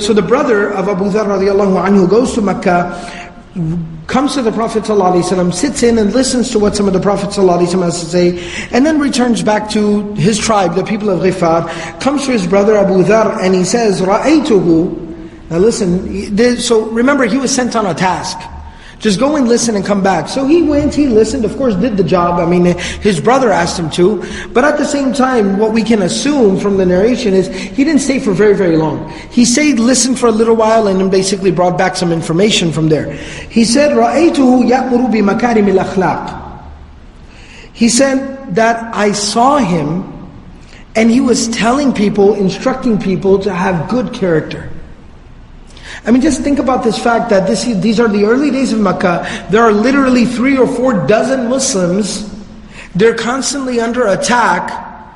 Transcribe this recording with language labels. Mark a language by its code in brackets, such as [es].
[en] So the brother of Abu Dharr radiallahu anhu goes to Mecca, comes to the Prophet ﷺ, sits in and listens to what some of the Prophet ﷺ has to say, and then returns back to his tribe, the people of Ghifar, comes to his brother Abu Dharr, and he says, رَأَيْتُهُ. Now listen, so remember, he was sent on a task. Just go and listen and come back. So he went, he listened, of course did the job. I mean, his brother asked him to. But at the same time, what we can assume from the narration is, he didn't stay for very, very long. He stayed, listened for a little while, and then basically brought back some information from there. He said, [ar] رَأَيْتُهُ يَأْمُرُ بِمَكَارِمِ الْأَخْلَاقِ. [en] He said that I saw him, and he was telling people, instructing people to have good character. I mean, just think about this fact that these are the early days of Mecca. There are literally 3 or 4 dozen Muslims. They're constantly under attack.